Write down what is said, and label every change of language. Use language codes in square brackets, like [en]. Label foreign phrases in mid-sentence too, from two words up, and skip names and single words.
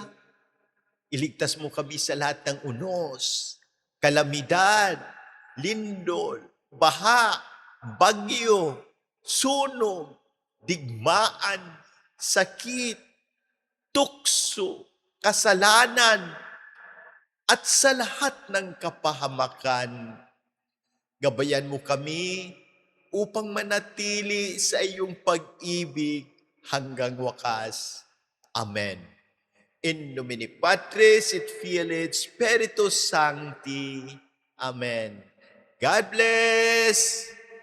[tl] Iligtas mo kami sa lahat ng unos, kalamidad, lindol, baha, bagyo, sunog, digmaan, sakit, tukso, kasalanan, at sa lahat ng kapahamakan. Gabayan mo kami upang manatili sa iyong pag-ibig hanggang wakas. Amen. [la] In nomine Patris et Filii et Spiritus Sancti. [en] Amen. God bless!